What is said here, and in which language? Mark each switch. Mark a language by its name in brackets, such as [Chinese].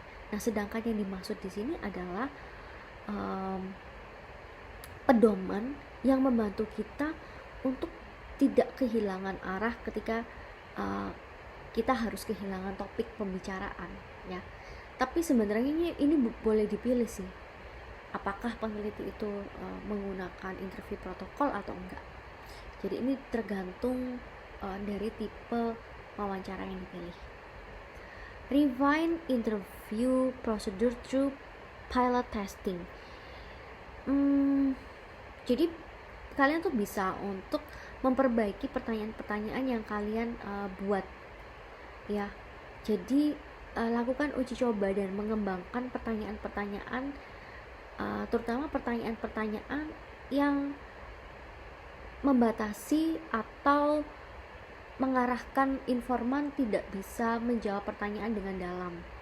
[Indonesian] Nah, sedangkan yang dimaksud di sini adalah pedoman yang membantu kita untuk tidak kehilangan arah ketika kita harus kehilangan topik pembicaraan ya. Tapi sebenarnya ini boleh dipilih sih, apakah peneliti itu menggunakan interview protokol atau enggak. Jadi ini tergantung dari tipe wawancara yang dipilih. [English] Refine interview procedure through pilot testing. [Indonesian] Jadi kalian tuh bisa untuk memperbaiki pertanyaan-pertanyaan yang kalian buat ya. Jadi lakukan uji coba dan mengembangkan pertanyaan-pertanyaan, terutama pertanyaan-pertanyaan yang membatasi atau mengarahkan informan tidak bisa menjawab pertanyaan dengan dalam.